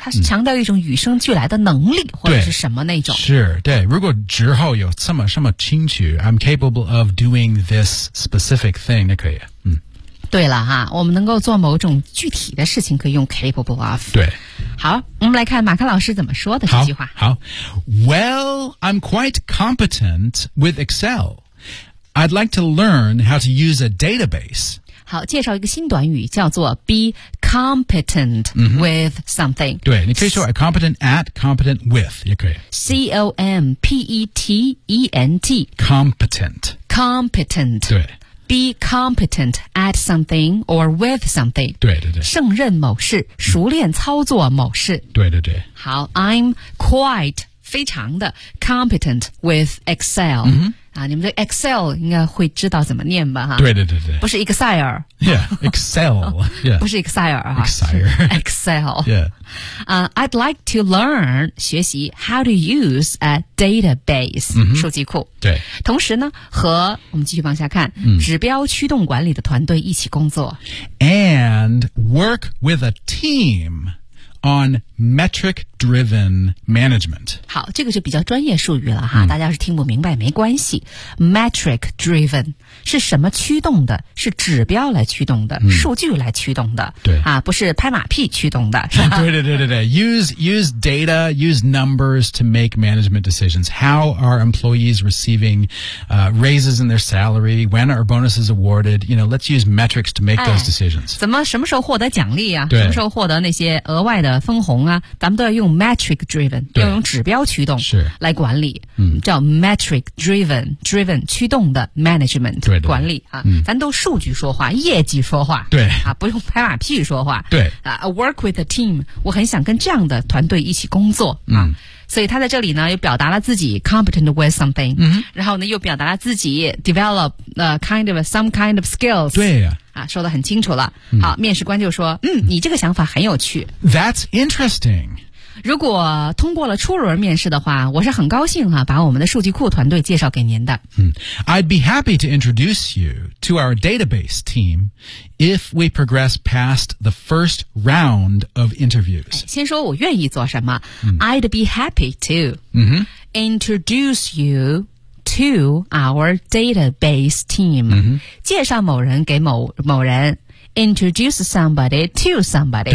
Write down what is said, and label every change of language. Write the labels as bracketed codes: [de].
[zh] 它是强调一种与生俱来的能力、或者是什么那种是对如果之后有什么清楚 [en] I'm capable of doing this specific thing [zh] 那可以对了哈我们能够做某种具体的事情可以用 capable of 对好我们来看马克老师怎么说的这句话 [en] 好 Well I'm quite competent with Excel I'd like to learn how to use a database [zh] 好介绍一个新短语叫做 be competent with something 对你可以说 competent at competent with 也可以 [en] C-O-M-P-E-T-E-N-T competent 对 be competent at something or with something [zh] 对胜任某事熟练操作某事对好 [en] I'm quite [zh] 非常的 competent with Excel、你们对 Excel 应该会知道怎么念吧哈对不是 Excel [en] yeah Excel yeah. [zh] 不是 Excel 哈 [en] Excel yeah、I'd like to learn 学习 how to use a database、数据库 [zh] 对同时呢和我们继续往下看、指标驱动管理的团队一起工作 [en] and work with a teamon metric-driven management. [zh] 好这个就比较专业术语了哈、大家要是听不明白没关系。 metric-driven, 是什么驱动的是指标来驱动的、数据来驱动的对不是拍马屁驱动的是吧 [en] 对 use data, use numbers to make management decisions. How are employees receiving, raises in their salary? When are bonuses awarded? You know, let's use metrics to make those decisions. [zh] 怎么什么时候获得奖励啊什么时候获得那些额外的分红啊咱们都要用用 metric driven， 要用指标驱动来管理，叫 metric driven 驱动的 management 管理啊，咱都数据说话，业绩说话，对啊，不用拍马屁说话，对啊 ， [en] work with a team， [zh] 我很想跟这样的团队一起工作啊。所以他在这里呢又表达了自己 competent with something， 然后呢又表达了自己 develop kind of some kind of skills，对呀、说得很清楚了。好，面试官就说你这个想法很有趣， [en] That's interesting， [zh] 如果通过了初轮面试的话，我是很高兴把我们的数据库团队介绍给您的。 [en] I'd be happy to introduce you to our database team if we progress past the first round of interviews。 [zh] 先说我愿意做什么、 [en] I'd be happy to、introduce youTo our database team、 [zh] 介绍某人给某人 [en] Introduce somebody to somebody